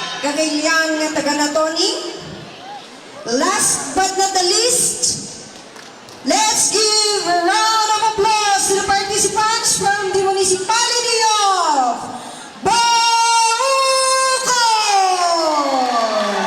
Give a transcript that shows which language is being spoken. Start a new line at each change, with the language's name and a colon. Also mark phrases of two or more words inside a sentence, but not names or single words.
Iloko: Nagilian nga taga Natoning.
English: Last but not the least, let's give a round of applause to the participants from the municipality of Bauco!